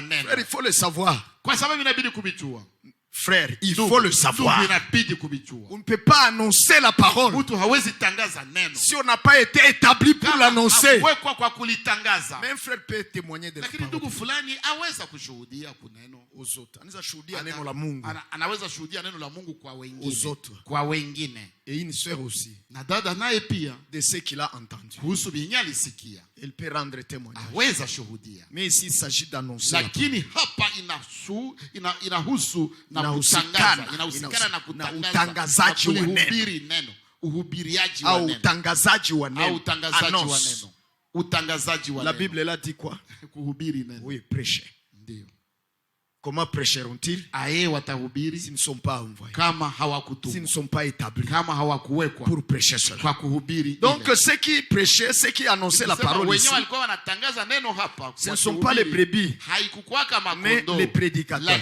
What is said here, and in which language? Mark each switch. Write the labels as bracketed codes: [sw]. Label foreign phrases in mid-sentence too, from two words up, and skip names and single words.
[fr] Frère, il faut le savoir. Frère, il faut le savoir. On ne peut pas annoncer la parole si on n'a pas été établi pour l'annoncer. Mais un frère peut témoigner de la parole aux autres. [sw] Anaweza shuhudia neno la Mungu [fr] aux autres. [sw] Kwa wengine. [fr] Et une sœur aussi, [sw] na dada naye pia [fr] de ce qu'il a entendu. [sw] Kuhusu vyenye alisikia. [fr] Elle peut rendre témoignage. [sw] Aweza shuhudia. [fr] Mais ici il s'agit d'annoncer. [sw] Lakini hapa inahusu na kutangaza, inahusikana na kutangaza, utangazaji wa neno, uhubiriaji wa neno, utangazaji wa neno, utangazaji wa neno, utangazaji wa neno. [fr] La Bible elle a dit quoi? [sw] Kuhubiri neno. [fr] Oui, prêcher. [sw] Ndio. [fr] Comment prêcheront-ils s'ils ne sont pas envoyés, s'ils ne sont pas établis pour prêcher cela? Donc ceux qui prêchaient, ceux qui annonçaient la parole ici, ce ne sont pas les brebis, mais les prédicateurs.